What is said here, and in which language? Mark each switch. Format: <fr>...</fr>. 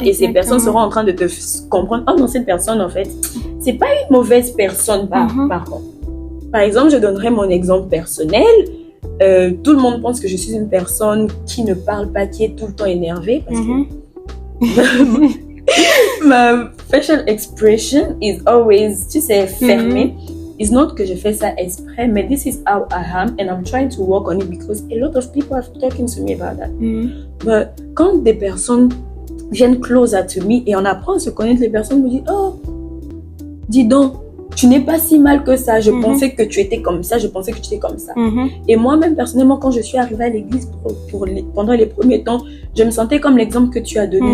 <fr>Exactement. Et ces personnes seront en train de te comprendre, oh non, cette personne en fait, c'est pas une mauvaise personne par contre. Par exemple, je donnerai mon exemple personnel. Tout le monde pense que je suis une personne qui ne parle pas, qui est tout le temps énervée parce que ma</fr> <en>facial expression is always,</en> <fr>tu sais, fermée.</fr> <en>It's not</en> <fr>que je fais ça exprès, mais</fr> <en>this is how I am and I'm trying to work on it because a lot of people are talking to me about that. But</en> <fr>quand des personnes viennent</fr> <en>closer to me</en> <fr>et on apprend à se connaître, les personnes me disent, oh, dis donc, tu n'es pas si mal que ça. Je pensais que tu étais comme ça, je pensais que tu étais comme ça. Et moi-même, personnellement, quand je suis arrivée à l'église pendant les premiers temps, je me sentais comme l'exemple que tu as donné.</fr>